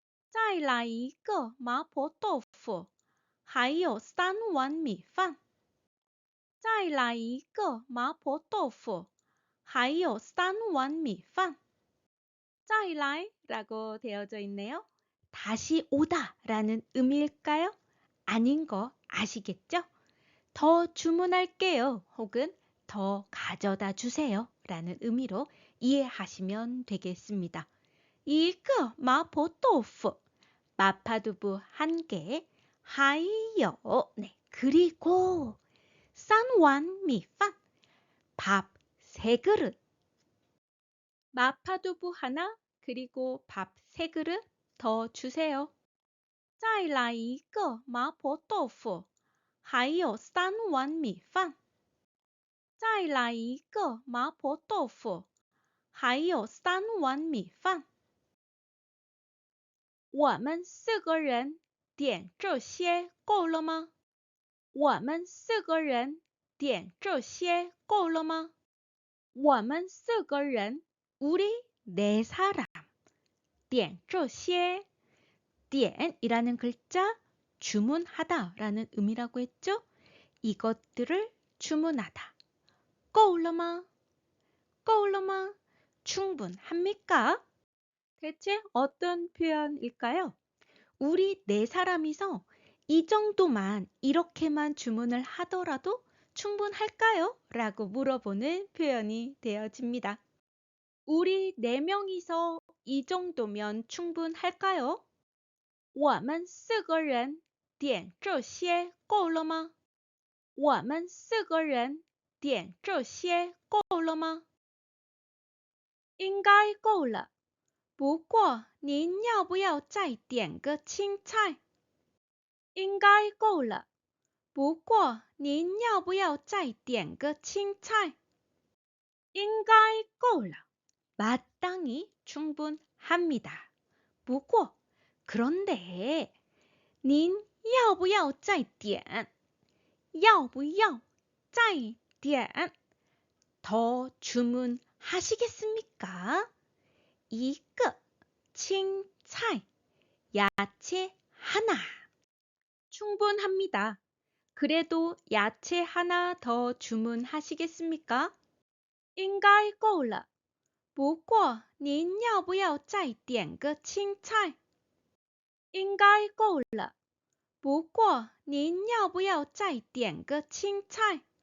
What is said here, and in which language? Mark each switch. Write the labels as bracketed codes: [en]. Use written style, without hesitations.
[zh] 再来一个麻婆豆腐，还有3碗米饭。再来一个麻婆豆腐，还有3碗米饭。再来 [ko] 라고 되어져 있네요. 다시 오다 라는 의미일까요? 아닌 거 아시겠죠? 더 주문할게요. 혹은 더 가져다 주세요. 라는 의미로 이해하시면 되겠습니다. [zh] 一个麻婆豆腐 [ko] 마파두부 1개, 还有 네, 그리고 [zh] 3碗米饭 [ko] 밥 3그릇 마파두부 하나 그리고 밥 3그릇 더 주세요. [zh] 再来一个麻婆豆腐还有3碗米饭再来一个麻婆豆腐还有3碗米饭我们4个人点这些够了吗？我们4个人点这些够了吗？我们4个人 [ko] 우리 4사람 [zh] 点这些 [ko] 点이라는 글자 주문하다 라는 의미라고 했죠? 이것들을 주문하다. [zh] 够了吗?够了吗? [ko] 충분합니까? 대체 어떤 표현일까요? 우리 4사람이서 이 정도만 이렇게만 주문을 하더라도 충분할까요? 라고 물어보는 표현이 되어집니다. 우리 4명이서 이 정도면 충분할까요? [zh] 我们4个人点这些够了吗？我们4个人点这些够了吗？应该够了，不过您要不要再点个青菜？应该够了，不过您要不要再点个青菜？应该够了. [ko] 마땅히 충분합니다. [zh] 不过, [ko] 그런데, [zh] 您要不要再点? 要不要再点? [ko] 더 주문하시겠습니까? 一个 青菜 야채 하나. 충분합니다. 그래도 야채 하나 더 주문하시겠습니까? [zh] 应该够了，不过您要不要再点个青菜？应该够了，不过您要不要再点个青菜？